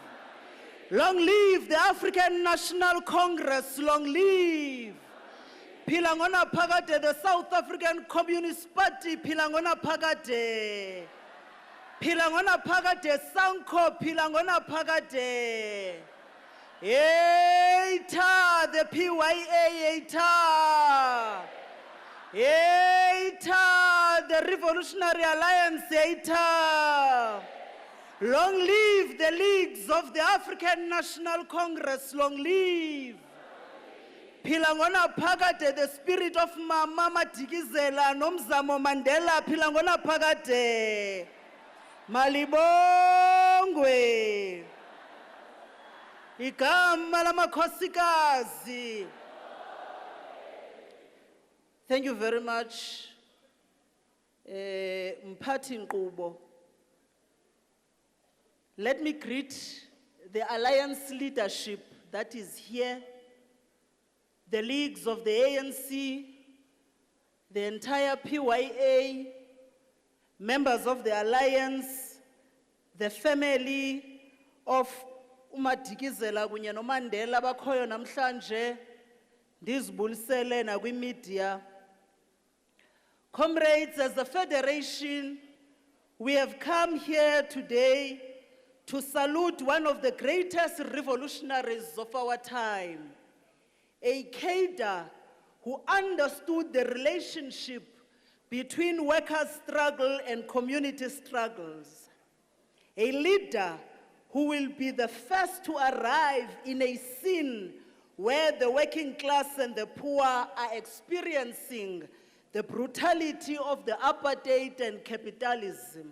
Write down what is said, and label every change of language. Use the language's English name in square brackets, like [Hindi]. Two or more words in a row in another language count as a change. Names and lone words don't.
[English] Long live the African National Congress, long live. [Xhosa] phila ngona phakade, [English] the South African Communist Party, [Xhosa] phila ngona phakade. Phila ngona phakade, Sanko, phila ngona phakade. [English] Eita, the PYA, eita. Eita, the Revolutionary Alliance, eita. Long live the leagues of the African National Congress, long live. [Xhosa] Phila ngona phakade, [English] the spirit of Mama Madikizela nomzamo Mandela, [Xhosa] phila ngona phakade. Malibongwe. Igama lamakhosikazi. [English] Thank you very much. [Xhosa] Mphathi Nkqubo. [English] Let me greet the alliance leadership that is here, the leagues of the ANC, the entire PYA, members of the alliance, the family of Madikizela [Xhosa] kunye noMandela bakhoyo namhlanje, ndizibulisele nakwi-media. [English] Comrades, as a federation, we have come here today to salute one of the greatest revolutionaries of our time, a cadre who understood the relationship between workers' struggle and community struggles, a leader who will be the first to arrive in a scene where the working class and the poor are experiencing the brutality of the apartheid and capitalism.